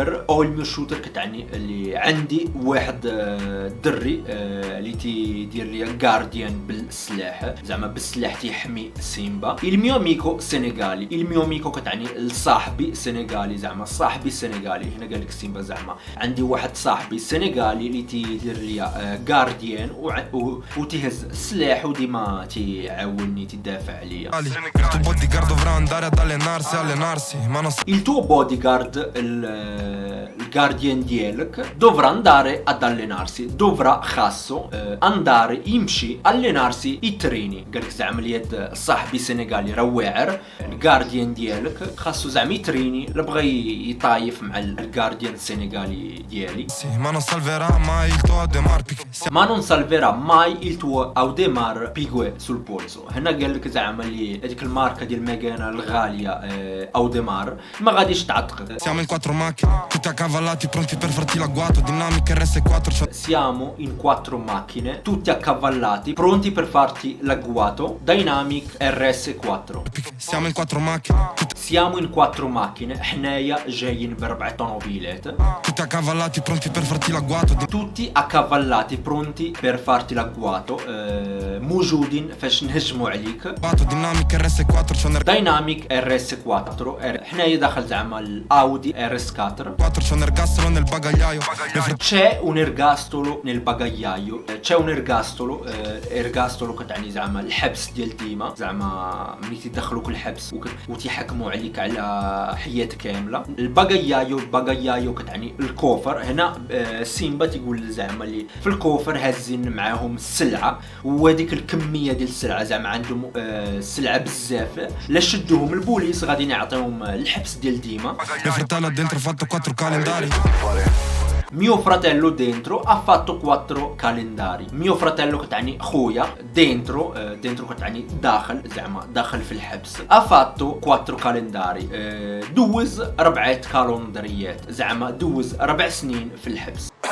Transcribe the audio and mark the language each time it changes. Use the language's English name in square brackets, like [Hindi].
[Arabic] اول ميو شوتر كتعني اللي عندي واحد دري اللي تيدير لي غارديان بالسلاح، زعما بالسلاح تيحمي سيمبا. الميو ميكو سينيغالي. الميو ميكو كتعني الصاحبي سينيغالي، زعما صاحبي السينيغالي. هنا قالك سيمبا زعما عندي واحد صاحبي سينيغالي اللي تيدير لي غارديان وتيهز السلاح، وديما تيعاونني تيدافع عليا. [Italian] Il tuo bodyguard dovrà andare ad allenarsi, ma non Il tuo bodyguard, il guardian [Arabic] ديالك [Italian] dovrà andare ad allenarsi. dovrà [Arabic] خاصو [Italian] andare [Arabic] يمشي، [Italian] allenarsi [Arabic] يتريني. قالك زعما اليد صاحبي سنغالي راه واعر، الجارديان ديالك خاصو زعما يتريني، لا بغى يطايف مع الجارديان السنغالي ديالي. [Italian] ma non salverà mai il tuo Audemars Piguet. ما non salverà mai il tuo Audemars Piguet sul polso. [Arabic] هنا قال لك زعما اللي هذيك الماركه ديال ميغانا الغاليه اوديمار ما غاديش تعتق. [Italian] Siamo in quattro macchine, tutti accavallati pronti per farti l'agguato, dinamica RS4. Siamo in quattro macchine, tutti accavallati, pronti per farti l'agguato. Dynamic RS4. Siamo in quattro macchine, Siamo in quattro macchine، [Arabic] حنايا جايين ب4 طوموبيلات. [Italian] tutti accavallati pronti per farti l'agguato. Tutti accavallati pronti per farti l'agguato، [Arabic] موجودين فاش نهجموا عليك. [Italian] Dinamica RS4 c'ho un Dynamic RS4. [Arabic] حنايا داخل زعما الاودي RS4. [Italian] c'ho un ergastolo nel bagagliaio. C'è un ergastolo nel bagagliaio. c'è un ergastolo. [Arabic] ergastolo كتعني زعما الحبس ديال ديما، زعما ملي تيدخلوك الحبس وتيحكموا عليك على حياتك كامله. الباغايايو كتعني الكوفر. هنا سيمبا تيقول زعما اللي في الكوفر هاز حازين معاهم السلعه، وهذيك الكميه ديال السلعه زعما عندهم السلعه بزاف، لا شدوهم البوليس غادي يعطيهم الحبس ديال ديما. [Italian] Mio fratello ha dentro fatto 4 calendari. Mio fratello dentro ha fatto 4 calendari. Mio fratello [Arabic] كتعني خويا، dentro كتعني داخل، زعما داخل في الحبس. [Italian] ha fatto 4 calendari. [Arabic] دوز 4 كالندريات، زعما دوز 4 سنين في الحبس.